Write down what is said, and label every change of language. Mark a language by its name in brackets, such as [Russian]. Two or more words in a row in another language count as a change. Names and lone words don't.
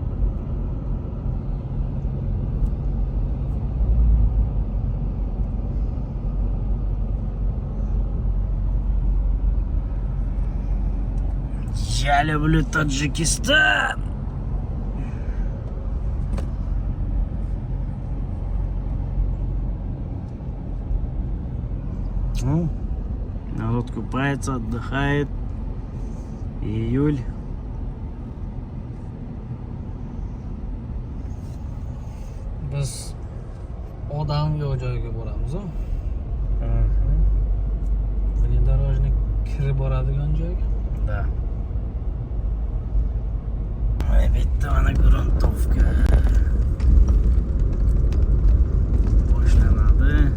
[Russian] Я люблю Таджикистан. Ну, народ купается, отдыхает. Июль. [Uzbek] Biz odam yo'q joyga boramiz, a? Внедорожник kirib boradigan joyga. [Russian] Да. [Uzbek] Bitta mana gruntovka boshlanadi.